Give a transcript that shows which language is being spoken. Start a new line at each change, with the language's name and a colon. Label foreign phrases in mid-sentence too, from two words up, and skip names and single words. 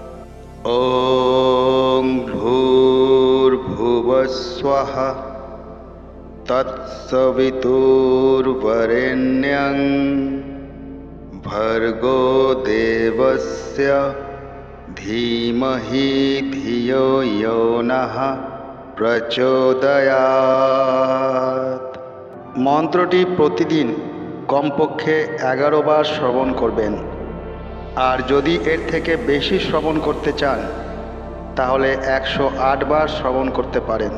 Sanskrit: ওং ভূর্ভুবস্বঃ তৎসবিতুর্বরেণ্যং ভর্গো দেবস্য ধীমহি ধিয়ো ইয়ো নঃ প্রচোদয়াৎ।
Bangla: মন্ত্রটি প্রতিদিন কমপক্ষে 11 বার শ্রবণ করবেন। আর যদি এর থেকে বেশি শ্রবণ করতে চান তাহলে 108 বার শ্রবণ করতে পারেন।